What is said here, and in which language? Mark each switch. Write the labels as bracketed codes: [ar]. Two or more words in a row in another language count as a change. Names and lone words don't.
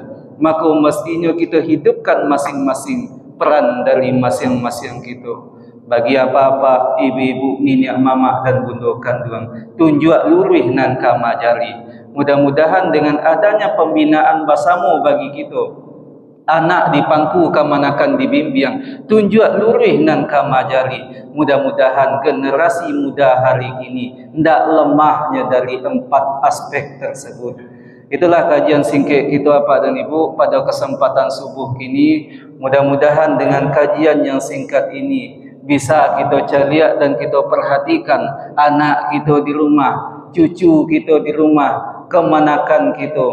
[id] Maka mestinya kita hidupkan masing-masing peran dari masing-masing kita. Bagi apa-apa ibu-ibu, nenek, mama dan bunda kandung, [min] tunjuk lurih nan kamajari. [id] Mudah-mudahan dengan adanya pembinaan basamu bagi kita, [min] anak di pangku kamanakan dibimbiang, tunjuk lurih nan kamajari. [id] Mudah-mudahan generasi muda hari ini tidak lemahnya dari 4 aspek tersebut. Itulah kajian singkat kita Bapak dan Ibu pada kesempatan subuh ini. Mudah-mudahan dengan kajian yang singkat ini bisa kita celiak dan kita perhatikan anak kita di rumah, cucu kita di rumah, kemanakan kita.